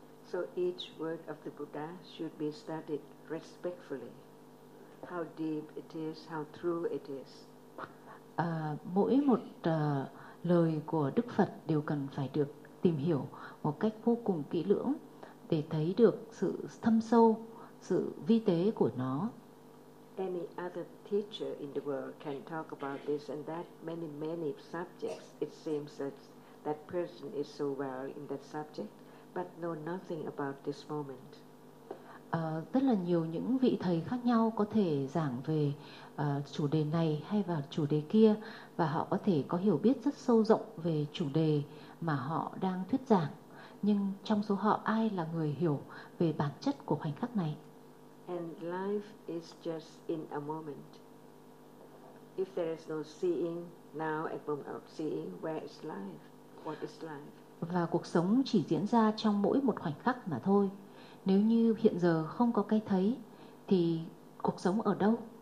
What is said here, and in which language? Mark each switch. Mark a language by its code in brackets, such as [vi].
[en] So each word of the Buddha should be studied respectfully. How deep it is, how true it is. [vi] Mỗi một lời của Đức Phật đều cần phải được tìm hiểu một cách vô cùng kỹ lưỡng để thấy được sự thâm sâu, sự vi tế của nó. [en] Any other teacher in the world can talk about this and that many, many subjects. It seems that that person is so well in that subject, but know nothing about this moment. [vi] Rất là nhiều những vị thầy khác nhau có thể giảng về chủ đề này hay vào chủ đề kia, và họ có thể có hiểu biết rất sâu rộng về chủ đề mà họ đang thuyết giảng. Nhưng trong số họ, ai là người hiểu về bản chất của khoảnh khắc này? [en] And life is just in a moment. If there is no seeing now and without seeing, where is life? What is life? [vi] Và cuộc sống chỉ diễn ra trong mỗi một khoảnh khắc mà thôi. Nếu như hiện giờ không có cái thấy, thì cuộc sống ở đâu?